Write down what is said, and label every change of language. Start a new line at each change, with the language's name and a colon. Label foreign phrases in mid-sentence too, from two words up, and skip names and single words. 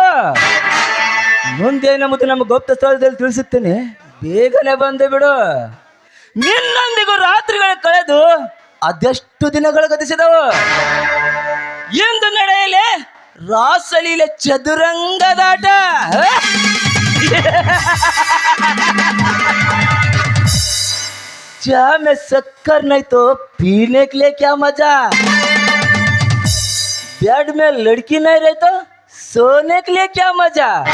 Kannada: ಮುಂದೇನು ಮತ್ತು ನಮ್ಮ ಗುಪ್ತ ಸ್ಥಳದಲ್ಲಿ ತಿಳಿಸುತ್ತೇನೆ, ಬೇಗನೆ ಬಂದು ಬಿಡು. ನಿನ್ನೊಂದಿಗೂ ರಾತ್ರಿಗಳು ಕಳೆದು ಅದೆಷ್ಟು ದಿನಗಳು ಗತಿಸಿದವು. ಎಂದು ನಡೆಯಲೇ ರಾಸಲೀಲೆ ಚದುರಂಗದಾಟ.
Hindi: चा में शक्कर नहीं तो पीने के लिए क्या मजा. बेड में लड़की नहीं रही तो सोने के लिए क्या मजा.